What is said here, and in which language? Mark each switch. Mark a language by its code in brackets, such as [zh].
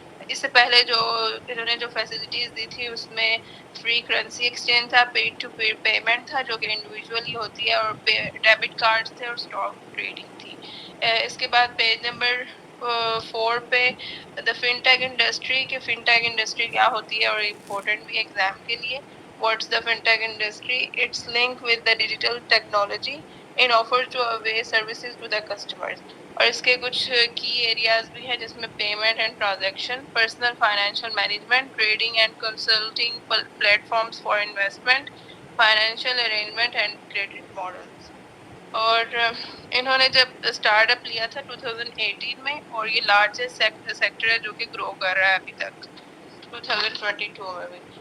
[ur] اس سے پہلے جو انہوں نے جو فیسلٹیز دی تھی اس میں فری کرنسی ایکسچینج تھا, پیڈ ٹو پیمنٹ تھا جو کہ انڈیویجولی ہوتی ہے, اور ڈیبٹ کارڈ تھے اور اسٹاک ٹریڈنگ تھی. اس کے بعد پیج نمبر 4 پہ دا فنٹیک انڈسٹری کہ فنٹیک انڈسٹری کیا ہوتی ہے اور امپورٹنٹ بھی ایگزام کے لیے. [en] What's the fintech industry? It's link with the digital technology in offer to away services to the customers. [ur] اور اس کے کچھ کی ایریاز بھی ہیں جس میں [en] Payment and transaction, personal financial management, trading and consulting platforms for investment, financial arrangement and credit models. [ur] اور انہوں نے جب اسٹارٹ اپ لیا تھا 2018 میں اور یہ لارجسٹ سیکٹر ہے جو کہ گرو کر رہا ہے ابھی تک 2022 میں بھی.